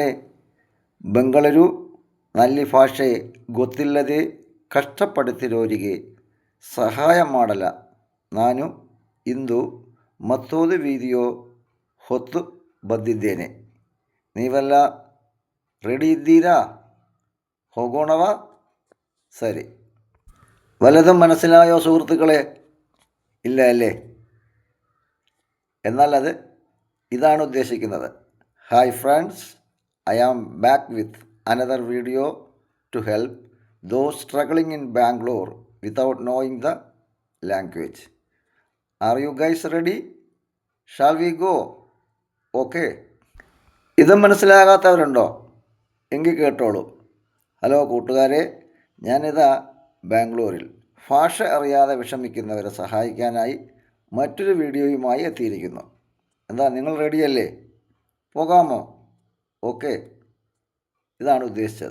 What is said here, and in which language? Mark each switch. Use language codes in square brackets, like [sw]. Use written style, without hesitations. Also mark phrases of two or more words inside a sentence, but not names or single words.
[kn] ಬೆಂಗಳೂರು ನಲ್ಲಿ ಭಾಷೆ ಗೊತ್ತಿಲ್ಲದೆ ಕಷ್ಟಪಡುತ್ತಿರೋರಿಗೆ ಸಹಾಯ ಮಾಡಲ ನಾನು ಇಂದು ಮತ್ತೊಂದು ವಿಡಿಯೋ ಹೊತ್ತು ಬಂದಿದ್ದೇನೆ. ನೀವೆಲ್ಲ ರೆಡಿ ಇದ್ದೀರಾ? ಹೋಗೋಣವಾ? സരി. [ml] വല്ലതും മനസ്സിലായോ സുഹൃത്തുക്കളെ? ഇല്ല അല്ലേ? എന്നാൽ ഇതാണ് ഉദ്ദേശിക്കുന്നത്. [en] Hi friends, I am back with another video to help those struggling in Bangalore without knowing the language. Are you guys ready? Shall we go? [ml] Okay. ഇത് മനസ്സിലാകാത്തവരുണ്ടോ? എങ്കിൽ കേട്ടോളൂ. ഹലോ കൂട്ടുകാരെ, ഞാനിതാ ബാംഗ്ലൂരിൽ ഭാഷ അറിയാതെ വിഷമിക്കുന്നവരെ സഹായിക്കാനായി മറ്റൊരു വീഡിയോയുമായി എത്തിയിരിക്കുന്നു. എന്താ, നിങ്ങൾ റെഡിയല്ലേ? പോകാമോ? ഓക്കെ, ഇതാണ് ഉദ്ദേശിച്ചത്.